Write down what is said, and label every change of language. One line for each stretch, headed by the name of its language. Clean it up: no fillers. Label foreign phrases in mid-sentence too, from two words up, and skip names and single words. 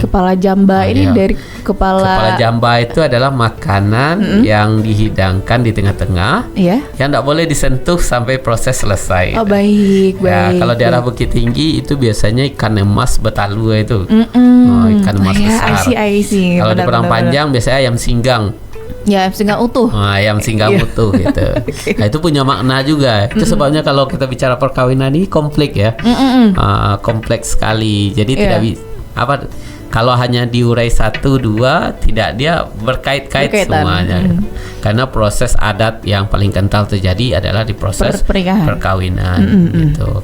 Indonesian: Kepala jamba ini dari kepala jamba itu adalah makanan yang dihidangkan di tengah-tengah, yang tidak boleh disentuh sampai proses selesai. Baik. Kalau daerah Bukit Tinggi itu biasanya ikan emas betalu itu. Ikan emas besar.
English: I see.
Indonesian: Kalau di Padang Panjang biasanya ayam singgang. Ayam singgang utuh. Ayam singgang utuh gitu. Nah, itu punya makna juga. Itu sebabnya kalau kita bicara perkawinan ini kompleks ya. Kompleks sekali. Jadi tidak kalau hanya diurai 1, 2, tidak, dia berkait-kait semuanya. Karena proses adat yang paling kental terjadi adalah di proses perkawinan gitu.